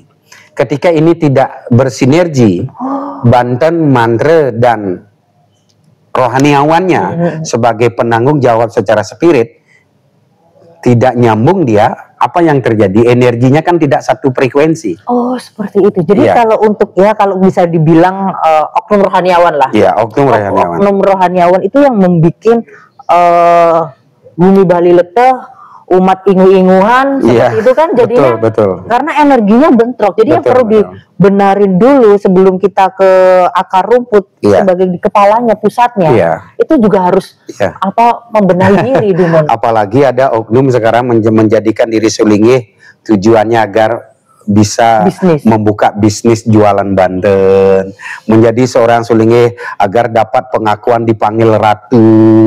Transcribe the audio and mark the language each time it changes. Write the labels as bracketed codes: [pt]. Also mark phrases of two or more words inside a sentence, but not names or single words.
[id] Ketika ini tidak bersinergi, Banten, mantra dan rohaniawannya sebagai penanggung jawab secara spirit tidak nyambung dia, apa yang terjadi? Energinya kan tidak satu frekuensi. Oh, seperti itu. Jadi kalau untuk kalau bisa dibilang oknum rohaniawan lah. Iya, oknum rohaniawan. Oknum rohaniawan itu yang membuat bumi Bali leteh, umat ingu-inguhan seperti itu kan jadinya. Betul. Karena energinya bentrok. Jadi yang perlu dibenarin dulu sebelum kita ke akar rumput sebagai kepalanya, pusatnya. Itu juga harus membenahi diri dulu. Apalagi ada oknum sekarang menjadikan diri sulingi tujuannya agar bisa membuka bisnis jualan Banten, menjadi seorang sulingi agar dapat pengakuan dipanggil ratu.